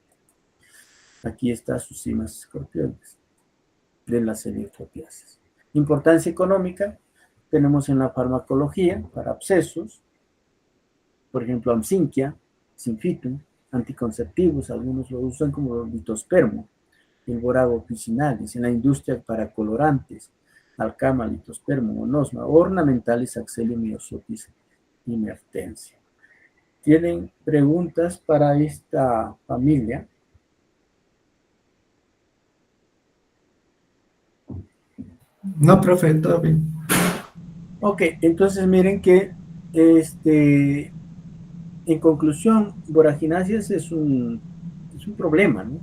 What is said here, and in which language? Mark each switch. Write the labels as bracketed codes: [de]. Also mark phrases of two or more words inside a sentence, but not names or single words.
[es] Aquí está sus cimas escorpioides de las Heliotropiaceae. Importancia económica, tenemos en la farmacología para abscesos, por ejemplo, Amsinquia, Synphytum, anticonceptivos, algunos lo usan como litospermo, el borago officinalis, en la industria para colorantes, alcama, litospermo, monosma, ornamentales, Axelium, Myosotis y Mertensia. ¿Tienen preguntas para esta familia? No, profe, todo bien. Ok, entonces miren que en conclusión, Boragináceas es un problema, ¿no?